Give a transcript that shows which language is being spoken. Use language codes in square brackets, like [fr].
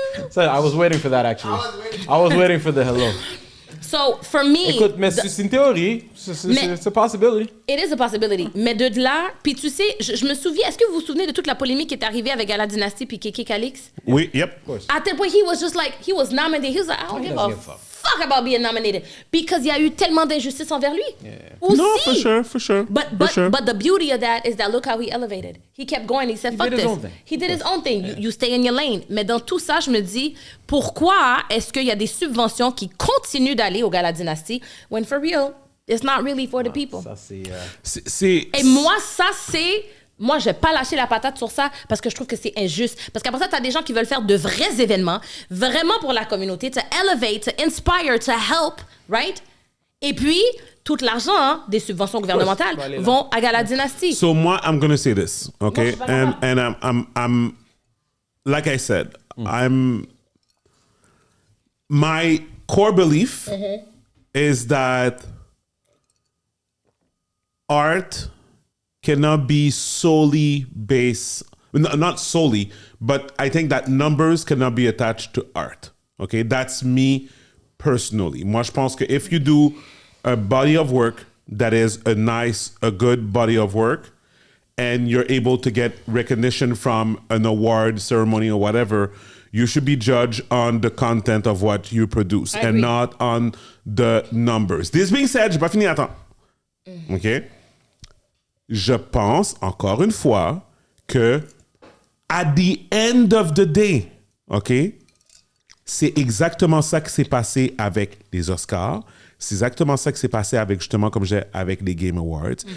[en] So I was waiting for that actually. I was waiting for the hello. So, for me... [fr] Écoute, mais c'est une théorie. C'est [en] a possibility. It is a possibility. [fr] Mais de là, puis tu sais, je me souviens, est-ce que vous vous souvenez de toute la polémique qui est arrivée avec Gala Dynasty puis Keke Calix? Oui, [en] yep. [fr] À tel point, [en] he was just like, he was nominated. He was like, I don't give a fuck about being nominated. Because [fr] il y a eu tellement d'injustice envers lui. Aussi. [en] No, for sure. But the beauty of that is that look how he elevated. He kept going. He said, fuck did his this. own thing. He did his own thing. You stay in your lane. [fr] Mais dans tout ça, je me dis, pourquoi est-ce qu'il y a des subventions qui continuent d'aller au Gala Dynasty [en] when for real, it's not really for the people. [fr] Ça, Et moi, ça, c'est... Moi, je vais pas lâcher la patate sur ça parce que je trouve que c'est injuste. Parce qu'après ça, tu as des gens qui veulent faire de vrais événements, vraiment pour la communauté, [en] to elevate, to inspire, to help, right? [fr] Et puis, tout l'argent des subventions gouvernementales vont à Gala Dynasty. [en] So [fr] moi, [en] I'm gonna say this, okay? [fr] Moi, je suis pas [en] And I'm like I said, my core belief is that art cannot be solely based, not solely, but I think that numbers cannot be attached to art. Okay, that's me personally. [fr] Moi, je pense que [en] if you do a body of work that is a good body of work, and you're able to get recognition from an award ceremony or whatever, you should be judged on the content of what you produce and not on the numbers. This being said, [fr] j'ai pas fini, attends. [en] OK? [fr] Je pense, encore une fois, que [en] at the end of the day, OK? [fr] C'est exactement ça qui s'est passé avec les Oscars. C'est exactement ça qui s'est passé avec, justement, comme j'ai avec les Game Awards.